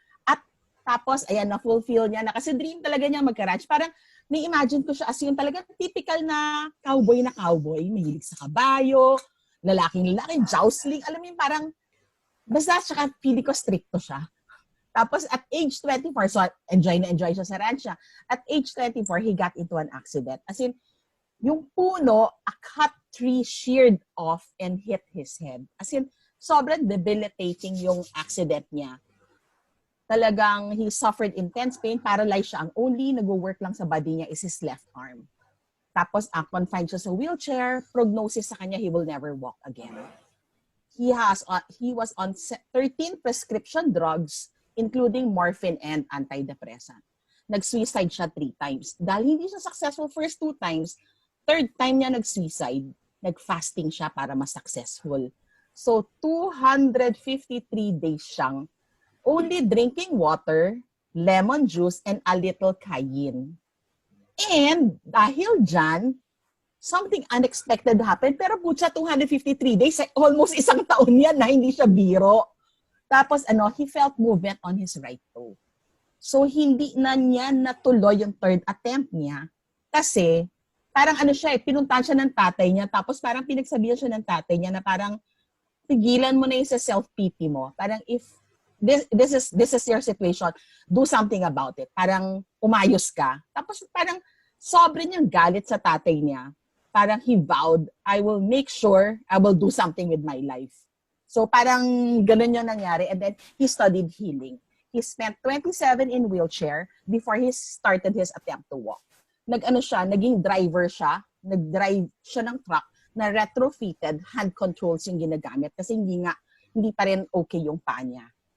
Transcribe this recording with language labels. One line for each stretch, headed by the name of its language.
Filipino: At tapos, ayan, na-fulfill niya na kasi dream talaga niya magka-ranch. Parang, ni-imagine ko siya as yung talaga typical na cowboy, mahilig sa kabayo, lalaking, jousting, alam mo yung parang, basta siya, feeling ko stricto siya. Tapos at age 24, so enjoy siya sa ranch siya.
English: At age 24, he got into an accident. As in,
Filipino: yung puno,
English: a cut tree sheared off and hit his head.
Filipino: As in, sobrang debilitating yung accident niya.
English: Talagang he suffered intense pain, paralyzed siya. Ang only nag-work lang sa body niya is his left arm.
Filipino: Tapos, confined siya sa wheelchair.
English: Prognosis sa kanya, he will never walk again. He was on 13 prescription drugs, including morphine and antidepressant.
Filipino: Nag-suicide siya 3 times. Dahil hindi siya successful first 2 times, third time niya nag-suicide, nag-fasting siya para mas successful.
English: So, 253 days siyang only drinking water, lemon juice, and a little cayenne. And
Filipino: dahil dyan,
English: something unexpected happened.
Filipino: Pero putya, 253 days, almost isang taon yan na hindi siya biro.
English: Tapos he felt movement on his right toe.
Filipino: So hindi na niya natuloy yung third attempt niya kasi parang pinuntahan siya ng tatay niya tapos parang pinagsabihan siya ng tatay niya na parang pigilan mo na yung sa self-pity mo.
English: Parang if this is your situation, do something about it.
Filipino: Parang umayos ka. Tapos parang sobrang niyang galit sa tatay niya.
English: Parang he vowed, I will make sure I will do something with my life.
Filipino: So parang ganun yung nangyari.
English: And then he studied healing. He spent 27 in wheelchair before he started his attempt to walk.
Filipino: Naging driver siya. Nag-drive siya ng truck na retrofitted hand controls yung ginagamit kasi hindi pa rin okay yung paa niya.